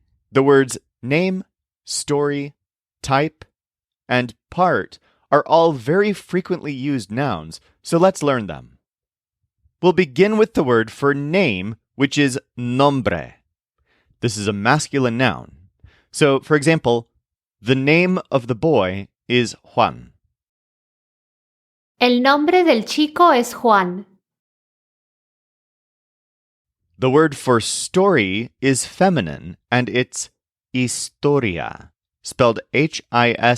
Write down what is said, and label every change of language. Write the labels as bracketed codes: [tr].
[en] The words name, story, type, and part are all very frequently used nouns, so let's learn them. We'll begin with the word for name, which is nombre. This is a masculine noun. So, for example, the name of the boy is Juan. [es] El nombre del chico es Juan. [en] The word for story is feminine, and it's historia, spelled Historia.